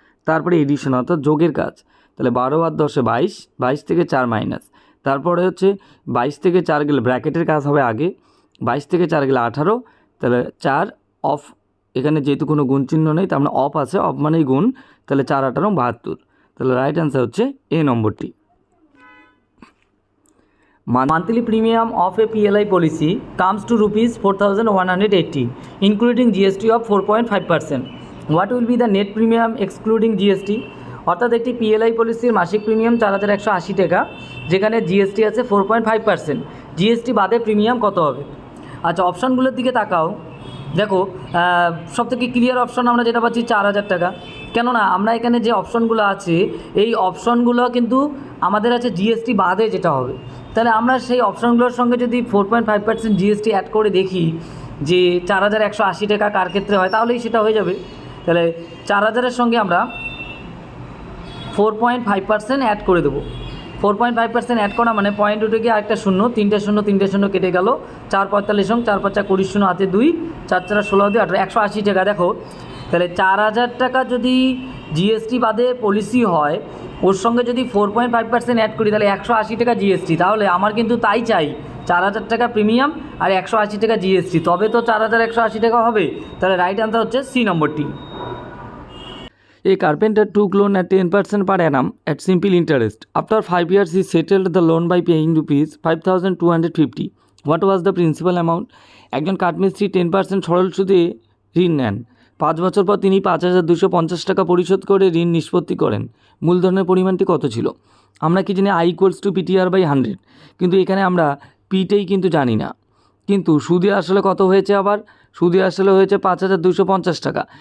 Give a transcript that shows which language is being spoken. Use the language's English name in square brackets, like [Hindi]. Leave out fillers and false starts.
[Bangla] তারপরে এডিশন অর্থাৎ যোগের কাজ, তাহলে 12 আর 10 = 22, 22 থেকে 4 মাইনাস, তারপরে হচ্ছে 22 থেকে 4 গেলে ব্র্যাকেটের কাজ হবে আগে, 22 থেকে 4 গেলে 18, তাহলে 4 অফ, এখানে যেহেতু কোনো গুণ চিহ্ন নেই তার মানে অফ আছে, অফ মানেই গুণ, তাহলে 4 × 18 = 72। তাহলে রাইট অ্যান্সার হচ্ছে এ নম্বরটি। [English] Monthly premium of a PLI policy comes to rupees 4,180, including GST of 4.5%. What will be the net premium excluding GST? [Bangla] অর্থাৎ একটি পিএলআই পলিসির মাসিক প্রিমিয়াম 4,180 টাকা, যেখানে জিএসটি আছে 4.5%। জিএসটি বাদে প্রিমিয়াম কত হবে? আচ্ছা, অপশানগুলোর দিকে তাকাও। দেখো সবথেকে ক্লিয়ার অপশন আমরা যেটা পাচ্ছি 4,000 টাকা। কেননা আমরা এখানে যে অপশনগুলো আছে এই অপশনগুলো কিন্তু আমাদের আছে জিএসটি বাদে যেটা হবে, তাহলে আমরা সেই অপশনগুলোর সঙ্গে যদি 4.5% জিএসটি অ্যাড করে দেখি যে 4,180 টাকা কার ক্ষেত্রে হয়, তাহলেই সেটা হয়ে যাবে। তাহলে 4,000-এর সঙ্গে আমরা 4.5% অ্যাড করে দেবো। 4.5% অ্যাড করা মানে পয়েন্ট উঠে গিয়ে আরেকটা শূন্য, 3টে শূন্য 3টে শূন্য কেটে গেল, 4 × 45 এবং 4 × 5 = 20, শূন্য হাতে 2, 4 × 4 = 16, 18, 180 টাকা। দেখো তাহলে 4,000 টাকা যদি জিএসটি বাদে পলিসি হয়, ওর সঙ্গে যদি 4.5% অ্যাড করি তাহলে 180 টাকা জিএসটি। তাহলে আমার কিন্তু তাই চাই 4,000 টাকা প্রিমিয়াম আর 180 টাকা জিএসটি, তবে তো 4,180 টাকা হবে। তাহলে রাইট অ্যান্সার হচ্ছে সি নম্বরটি। [English] A carpenter took loan at 10% per annum at simple interest. After 5 years, he settled the loan by paying rupees 5,250. What was the principal amount? [Bangla] একজন কাঠমিস্ত্রি 10% সরল সুদে ঋণ নেন। 5 বছর পর তিনি 5,250 টাকা পরিশোধ করে ঋণ নিষ্পত্তি করেন। মূলধনের পরিমাণটি কত ছিল? আমরা কি জানি I = PTR/100, কিন্তু এখানে আমরা পিটাই কিন্তু জানি না। কিন্তু সুদে আসলে কত হয়েছে? আবার সুদে আসলে হয়েছে 5,250 টাকা।